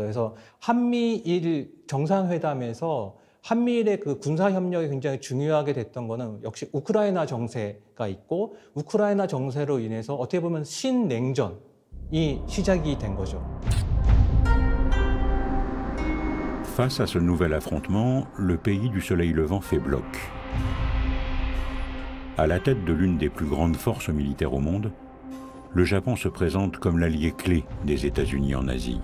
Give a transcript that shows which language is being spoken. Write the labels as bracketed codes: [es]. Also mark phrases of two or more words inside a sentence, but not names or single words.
[ko] 그래서 한미일 정상회담에서 한미일의 그 군사 협력이 굉장히 중요하게 됐던 거는 역시 우크라이나 정세가 있고 우크라이나 정세로 인해서 어떻게 보면 신냉전이 시작이 된 거죠. [fr] Face à ce nouvel affrontement, le pays du soleil levant fait bloc. À la tête de l'une des plus grandes forces militaires au monde, le Japon se présente comme l'allié clé des États-Unis en Asie.